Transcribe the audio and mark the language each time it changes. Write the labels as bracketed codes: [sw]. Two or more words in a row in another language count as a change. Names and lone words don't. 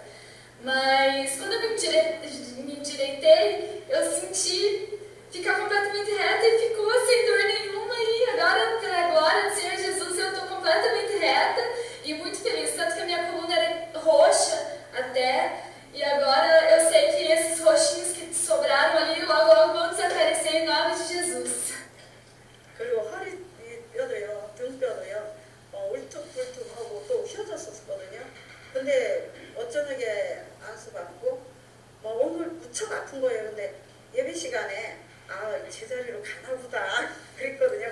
[pt] Mas quando eu me endireitei, eu senti ficar completamente reta e ficou sem dor nenhuma. E agora, pela glória do Senhor Jesus, eu estou completamente reta e muito feliz. Tanto que a minha coluna era roxa até. E agora eu sei que esses roxinhos que sobraram ali logo logo vão desaparecer em nome de Jesus. [ko] 그리고 허리 뼈도요, 등뼈도요, 울퉁불퉁하고 또 휘어졌었거든요. 근데 어쩌게 안수받고 오늘 무척 아픈 거예요. 근데 예배 시간에 제자리로 가나 보다 그랬거든요.